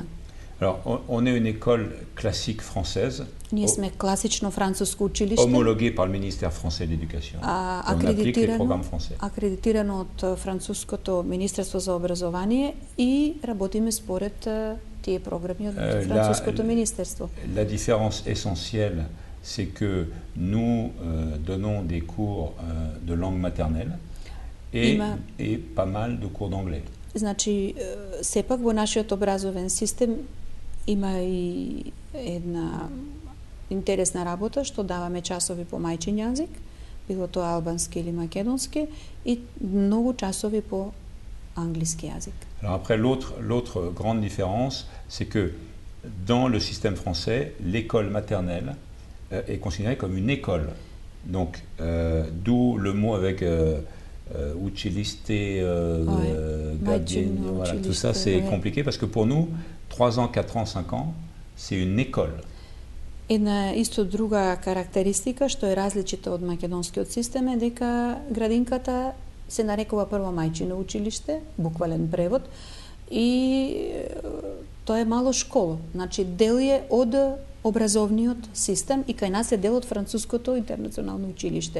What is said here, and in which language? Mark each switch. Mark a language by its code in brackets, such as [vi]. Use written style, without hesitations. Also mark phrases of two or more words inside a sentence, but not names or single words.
[fr] Alors, on est une école classique française, [mk] Ние сме класично француско училиште, [fr] homologuée par le ministère français de l'éducation. On applique les programmes français. [mk] Акредитирано од француското Министерство за образование и работиме според тие програми од француското министерство. [fr] La différence essentielle, c'est que nous donnons des cours de langue maternelle et pas mal de cours d'anglais. [mk] Значи, сепак во нашиот образовен систем има и една интересна работа што даваме часови по мајчин јазик, било тоа албански или македонски, и многу часови по англиски јазик. [fr] Alors après, l'autre grande différence, c'est que dans le système français, l'école maternelle est considérée comme une école. Donc, d'où le mot avec училiste, voilà, tout ça c'est compliqué parce que pour nous, 3 ans, 4 ans, 5 ans, c'est une école. [mk] Една исто друга карактеристика што е различита од македонскиот систем е дека градинката се нарекува прво мајчино училиште, буквален превод, и тоа е мало школа. Значи, дел е од образовниот систем и кај нас е дел од француското интернационално училиште.